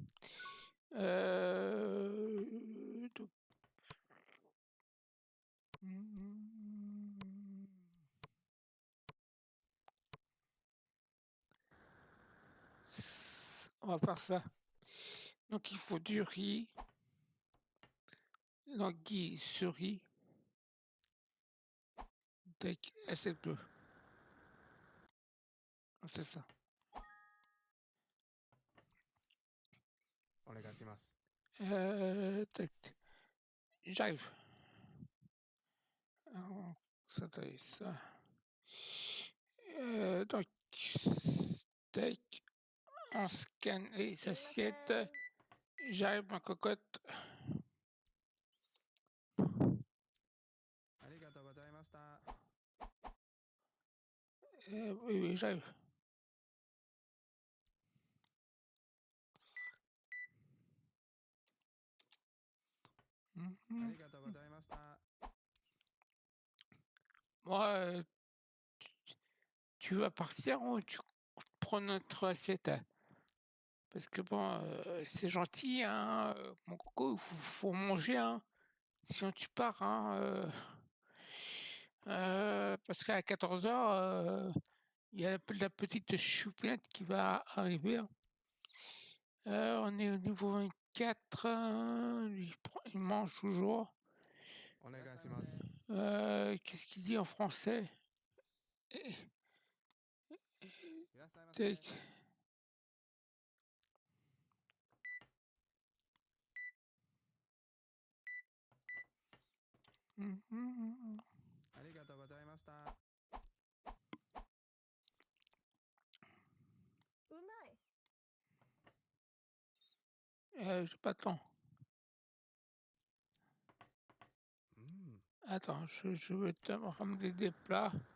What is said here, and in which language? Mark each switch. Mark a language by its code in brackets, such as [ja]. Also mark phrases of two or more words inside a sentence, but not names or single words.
[fr] Donc, on va faire ça. Donc il faut du riz, l'anguille sur riz, avec assiette bleue. C'est ça. [ja] お願いします。 [fr] Tac. J'arrive. Alors, ça doit être ça. Donc, tac. On scanne les assiettes. J'arrive ma cocotte. [ja] ありがとうございました。 [fr] Oui, oui, j'arrive. Mhm. [ja] ありがとうございました。 [fr] Moi, tu vas partir ou tu prends notre assiette? Parce que bon, c'est gentil, hein, mon coco, il faut manger, hein. Sinon tu pars, hein, parce qu'à 14h, il y a la petite choupinette qui va arriver, hein. On est au niveau 24, lui il mange toujours. [ja] お願いします。 [fr] Qu'est-ce qu'il dit en français? [ja] いらっしゃいませ。 [fr] Tac. Mmh. [ja] ありがとうございました。 [fr] J'ai pas de temps. [ja] うん。 [fr] Attends, je vais te ramener des plats.